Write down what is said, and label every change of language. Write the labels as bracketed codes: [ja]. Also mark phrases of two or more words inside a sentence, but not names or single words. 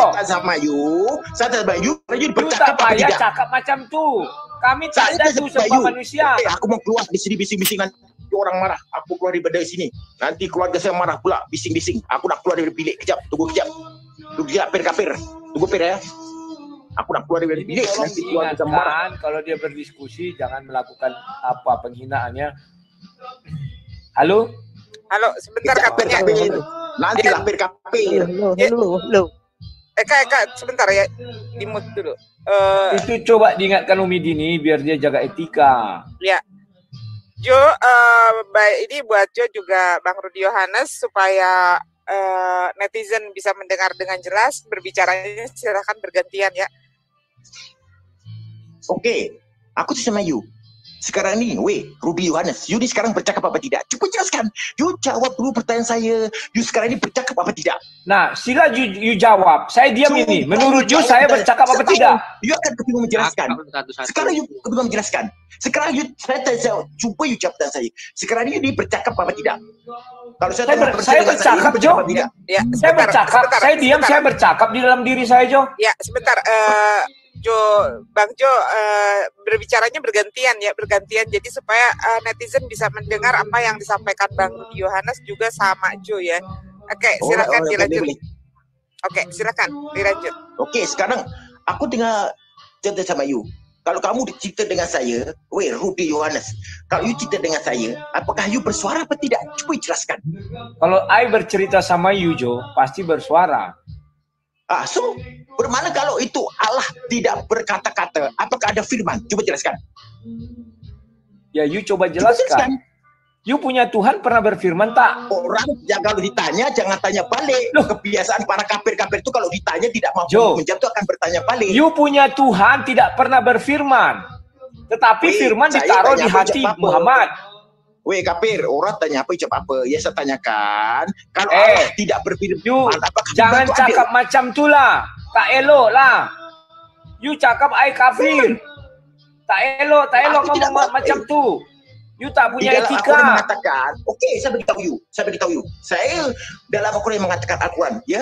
[ms] Saya tak sama you. Saya tak sama you. You You bercakap tak apa payah tidak? cakap macam tu. Kami tak Saya ada tak tu sama sebab you. manusia. Okay, aku mau keluar di sini bising-bising nanti orang marah. Aku keluar daripada sini. Nanti keluarga saya marah pula bising-bising. Aku nak keluar dari bilik. Kejap, tunggu kejap. Tunggu kejap, kapir. Tunggu pir ya. Aku nak keluar dari Ini bilik. tolong Nanti keluarga saya marah. [id] diingatkan kalau dia berdiskusi jangan melakukan apa penghinaannya. Halo? Halo, sebentar [ms] Kejap, [id] katanya. [ms] kapir. Nanti lah kapir. [id] Halo. Kak, sebentar ya. Di mute dulu. Itu coba diingatkan Umi Dini biar dia jaga etika. Ya. Jo, baik ini buat Jo juga Bang Rudi Yohanes supaya netizen bisa mendengar dengan jelas, berbicaranya silakan bergantian ya. [ms] Oke, aku tuh sama you. Sekarang ni, Rudi Yohanes, you ni sekarang bercakap apa tidak? Cuba jelaskan. You jawab dulu pertanyaan saya. You sekarang ni bercakap apa tidak? Nah, sila you jawab. Saya diam Cuba ini. Menurut you jawab saya dan bercakap apa setahun tidak? You akan kebingungan menjelaskan. Sekarang you kebingungan menjelaskan. Sekarang you, saya tanya, cuba you jawab pertanyaan saya. Sekarang ni bercakap apa tidak? Kalau saya bercakap, Jo. Ya, Saya bercakap. Saya diam, saya bercakap di dalam diri saya, Jo. [id] Ya, sebentar. Bang Jo, berbicaranya bergantian ya, bergantian. Jadi supaya netizen bisa mendengar apa yang disampaikan Bang Rudi Yohanes juga sama Jo ya. Oke, silakan dilanjut. Oke, silakan dilanjut. [ms] Oke, sekarang aku tinggal cerita sama you. Kalau kamu cerita dengan saya, Rudi Yohanes, kalau you cerita dengan saya, apakah you bersuara apa tidak? Cuba jelaskan. Kalau I bercerita sama you, Jo, pasti bersuara. So bermakna kalau itu Allah tidak berkata-kata, apakah ada firman? Coba jelaskan. Ya, you coba jelaskan. You punya Tuhan pernah berfirman tak? Orang yang kalau ditanya jangan tanya balik. Loh. Kebiasaan para kafir-kafir itu kalau ditanya tidak mampu Jo, menjawab itu akan bertanya balik. You punya Tuhan tidak pernah berfirman. Tetapi firman ditaruh di hati Muhammad. Kafir, orang tanya apa, ucap apa? Ya saya tanyakan, kalau Allah tidak berfirman, You jangan cakap macam tu lah. Tak elok lah. You cakap I kafir. Tak elok ngomong macam tu. You tak punya etika. Al-Quran mengatakan, saya beritahu you. Saya dalam Al-Quran mengatakan Al-Quran, ya.